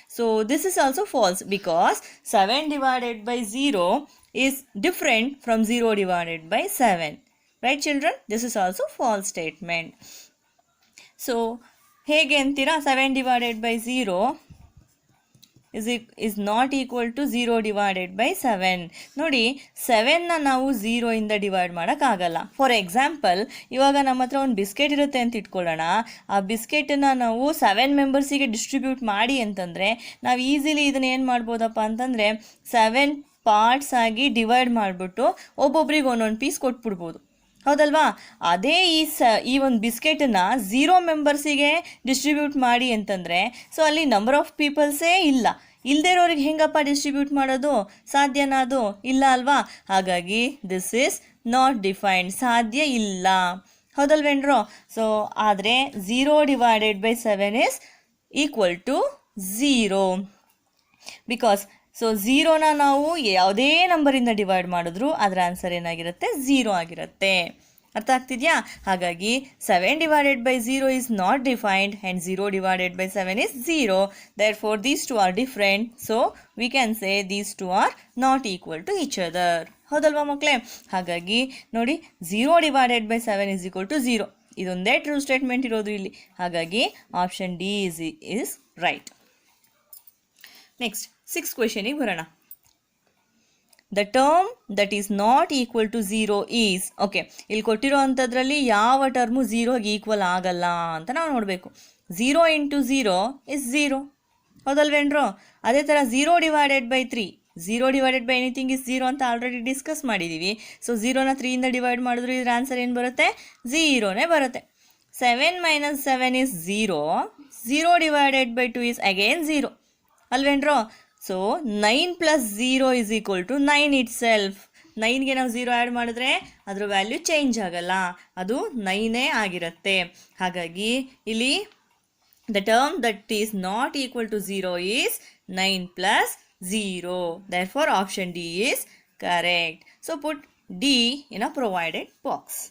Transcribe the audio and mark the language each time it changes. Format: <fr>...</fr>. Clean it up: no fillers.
<en>So this is also false, because 7 divided by 0 is different from 0 divided by 7. Right, children? This is also false statement. So</en> <kn>ಹೇಗೆ ಅಂತೀರಾ?</kn> <en>7 divided by 0 is not equal to 0 divided by 7.</en> <kn>ನೋಡಿ, 7ನ ನಾವು 0 ಇಂದ divide ಮಾಡೋಕ್ಕಾಗಲ್ಲ. For example, ಇವಾಗ ನಮ್ಮ ಹತ್ರ ಒಂದು ಬಿಸ್ಕೆಟ್ ಇರುತ್ತೆ ಅಂತ ಇಟ್ಕೊಳ್ಳೋಣ. ಆ ಬಿಸ್ಕೆಟನ್ನು ನಾವು 7 ಮೆಂಬರ್ಸಿಗೆ ಡಿಸ್ಟ್ರಿಬ್ಯೂಟ್ ಮಾಡಿ ಅಂತಂದರೆ ನಾವು ಈಸಿಲಿ ಇದನ್ನು ಏನು ಮಾಡ್ಬೋದಪ್ಪ ಅಂತಂದರೆ 7 ಪಾರ್ಟ್ಸ್ ಆಗಿ ಡಿವೈಡ್ ಮಾಡಿಬಿಟ್ಟು ಒಬ್ಬೊಬ್ರಿಗೆ ಒಂದೊಂದು ಪೀಸ್ ಕೊಟ್ಬಿಡ್ಬೋದು, ಹೌದಲ್ವಾ? ಅದೇ ಈ ಒಂದು ಬಿಸ್ಕೆಟನ್ನು 0 ಮೆಂಬರ್ಸಿಗೆ ಡಿಸ್ಟ್ರಿಬ್ಯೂಟ್ ಮಾಡಿ ಅಂತಂದರೆ ಸೊ ಅಲ್ಲಿ ನಂಬರ್ ಆಫ್ ಪೀಪಲ್ಸೇ ಇಲ್ಲ. ಇಲ್ಲದೇ ಇರೋರಿಗೆ ಹೆಂಗಪ್ಪ ಡಿಸ್ಟ್ರಿಬ್ಯೂಟ್ ಮಾಡೋದು? ಸಾಧ್ಯನಾ ಅದು? ಇಲ್ಲ ಅಲ್ವಾ? ಹಾಗಾಗಿ ದಿಸ್ ಈಸ್ ನಾಟ್ ಡಿಫೈನ್ಡ್, ಸಾಧ್ಯ ಇಲ್ಲ. ಹೌದಲ್ವೇನ್ರೋ? ಸೊ ಆದರೆ</kn> <en>0/7 is equal to 0 because</en> <kn>so ಝೀರೋನ ನಾವು ಯಾವುದೇ ನಂಬರಿಂದ ಡಿವೈಡ್ ಮಾಡಿದ್ರು ಅದರ ಆನ್ಸರ್ ಏನಾಗಿರುತ್ತೆ? 0 ಆಗಿರುತ್ತೆ. ಅರ್ಥ ಆಗ್ತಿದೆಯಾ? ಹಾಗಾಗಿ</kn> <en>7/0 is not defined and 0/7 is 0. Therefore, these two are different. So, we can say these two are not equal to each other.</en> <kn>ಹೌದಲ್ವಾ ಮಕ್ಕಳೇ? ಹಾಗಾಗಿ ನೋಡಿ</kn> <en>0/7 is equal to 0.</en> <kn>ಇದೊಂದೇ ಟ್ರೂ ಸ್ಟೇಟ್ಮೆಂಟ್ ಇರೋದು ಇಲ್ಲಿ. ಹಾಗಾಗಿ option D</kn> <en>is right.</en> <kn>Next 6th ಕ್ವೆಶನಿಗೆ ಬರೋಣ.</kn> <en>the term that is not equal to 0 is,</en> <kn>okay, ಇಲ್ಲಿ ಕೊಟ್ಟಿರೋ ಅಂಥದ್ರಲ್ಲಿ ಯಾವ ಟರ್ಮು 0ಗೆ ಈಕ್ವಲ್ ಆಗಲ್ಲ ಅಂತ ನಾವು ನೋಡಬೇಕು. 0 × 0 ಇಸ್ 0. ಹೌದಲ್ವೇನ್ರೋ? ಅದೇ ಥರ 0/3, 0/ ಎನಿಥಿಂಗ್ ಇಸ್ 0 ಅಂತ ಆಲ್ರೆಡಿ ಡಿಸ್ಕಸ್ ಮಾಡಿದ್ದೀವಿ. ಸೊ 0ನ 3ಇಂದ ಡಿವೈಡ್ ಮಾಡಿದ್ರು ಇದ್ರ ಆನ್ಸರ್ ಏನು ಬರುತ್ತೆ? 0ನೇ ಬರುತ್ತೆ. 7 - 7 is 0. 0/2 is again 0. ಅಲ್ವೇನ್ರೋ?</kn> <en>So 9 + 0 is equal to 9 itself.</en> <kn>9ಗೆ ನಾವು 0 ಆ್ಯಡ್ ಮಾಡಿದ್ರೆ ಅದರ ವ್ಯಾಲ್ಯೂ ಚೇಂಜ್ ಆಗಲ್ಲ, ಅದು 9 ಆಗಿರುತ್ತೆ. ಹಾಗಾಗಿ ಇಲ್ಲಿ</kn> <en>The term that is not equal to 0 is 9 + 0. Therefore, option D is correct. So put D in a provided box.</en>